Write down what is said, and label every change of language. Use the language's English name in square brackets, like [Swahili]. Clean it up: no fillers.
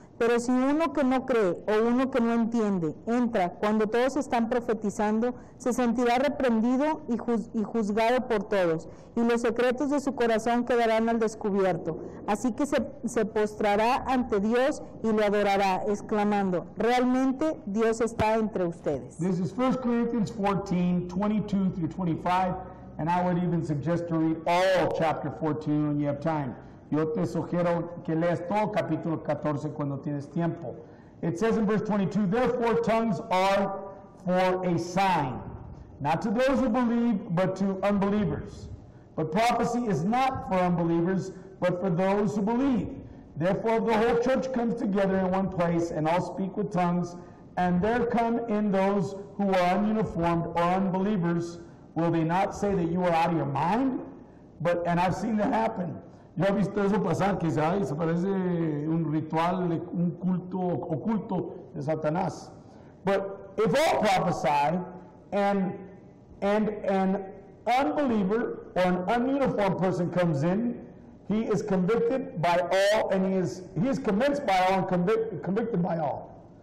[Spanish] Pero si uno que no cree o uno que no entiende entra cuando todos están profetizando, se sentirá reprendido y juzgado por todos, y los secretos de su corazón quedarán al descubierto. Así que se postrará ante Dios y lo adorará, exclamando, realmente Dios está entre ustedes. [English] This is 1 Corinthians 14, 22 through 25, and I would even suggest to read all chapter 14 when you have time. [Spanish] Yo te sugiero que leas todo capítulo 14 cuando tienes tiempo. [English] It says in verse 22, therefore tongues are for a sign, not to those who believe, but to unbelievers. But prophecy is not for unbelievers, but for those who believe. Therefore the whole church comes together in one place, and all speak with tongues, and there come in those who are ununiformed or unbelievers. Will they not say that you are out of your mind? And I've seen that happen. [Spanish] Yo he visto eso pasar, que se parece un ritual, un culto oculto de Satanás. [English] But if all prophesy, and an unbeliever or an ununiformed person comes in, he is convicted by all, and he is convinced by all and convicted by all.